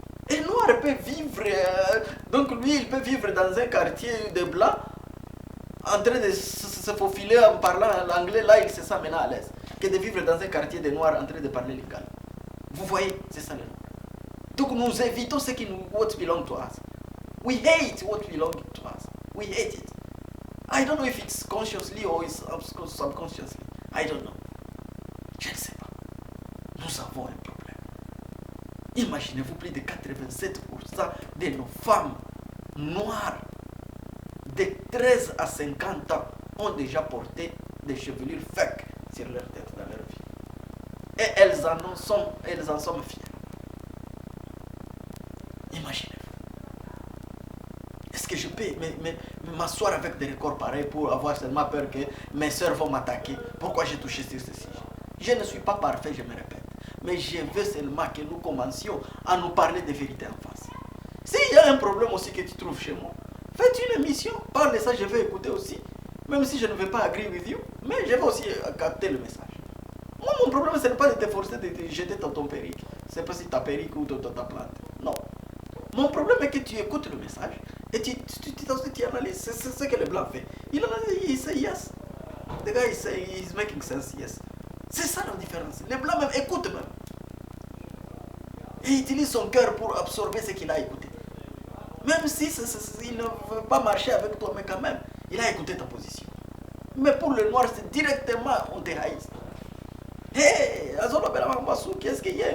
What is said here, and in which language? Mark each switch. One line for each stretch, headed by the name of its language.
French: Et noir peut vivre, donc lui, il peut vivre dans un quartier de blancs, en train de se faufiler en parlant l'anglais, là, il se sent maintenant à l'aise. Que de vivre dans un quartier de noirs en train de parler légal. Vous voyez, c'est ça le nom. Donc nous évitons ce qui nous,
English: what belongs to us. We hate what belongs to us. We hate it. I don't know if it's consciously or it's subconsciously. I don't know.
French: Je ne sais pas. Nous avons un problème. Imaginez-vous, plus de 87% de nos femmes noires de 13 à 50 ans ont déjà porté des chevelures fake sur leur tête dans leur vie. Et elles en sont fières. Imaginez-vous. Est-ce que je peux m'asseoir avec des records pareils pour avoir seulement peur que mes soeurs vont m'attaquer? Pourquoi j'ai touché sur ceci? Je ne suis pas parfait, je me répète. Mais je veux seulement que nous commencions à nous parler de vérité en face. S'il y a un problème aussi que tu trouves chez moi, faites une émission, parle de ça, je vais écouter aussi. Même si je ne vais pas
English: agree with you,
French: mais je vais aussi capter le message. Moi, mon problème, ce n'est pas de te forcer de te jeter dans ton perique. C'est pas si ta perique ou ta plante. Non. Mon problème est que tu écoutes le message et tu analyses. C'est ce que le blanc fait.
English: Il say yes. The guy he's making sense, yes.
French: C'est ça la différence. Le blanc même écoute même. Et il utilise son cœur pour absorber ce qu'il a écouté. Même si il ne veut pas marcher avec toi, mais quand même, il a écouté ta position. Mais pour le noir, c'est directement on te haïs. Hé,
Lingala: azolo bela mambasu,
French: qu'est-ce qu'il y a?